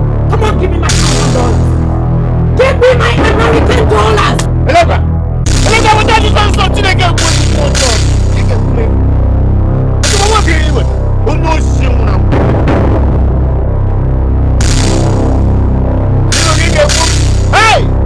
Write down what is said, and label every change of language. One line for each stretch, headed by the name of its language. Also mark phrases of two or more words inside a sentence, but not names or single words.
English: Come on, give me my thousand dollars. Give me my American dollars. Eleba, Eleba, what are you doing? Something again. What you want to do? You can do it. What you want to do? What you want to do? Hey!